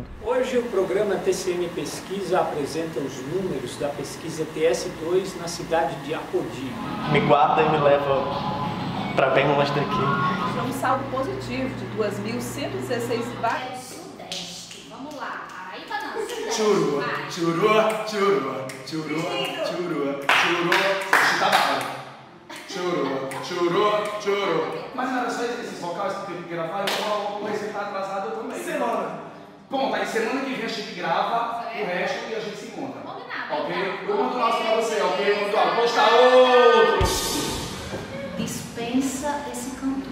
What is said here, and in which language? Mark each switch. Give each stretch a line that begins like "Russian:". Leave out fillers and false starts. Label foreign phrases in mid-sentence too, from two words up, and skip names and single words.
Portuguese: Hoje o programa TCM Pesquisa apresenta os números da pesquisa TS2 na cidade de Apodi. Me guarda e me leva para bem longe daqui. É um saldo positivo de 2.116 vagas. Vamos lá. Aí, balança. Churua, churua, churua, churua, churua, churua. Chuta bala. Churua, churua, churua. Mas não era só esses vocais que teve que gravar, eu vou estar atrasado eu também. Semana. Ponto, aí semana que vem a gente grava o resto e a gente se encontra. Combinado. Ok? Eu mando o nosso pra você, ok? Mando algo. Postar outro. Dispensa esse cantor.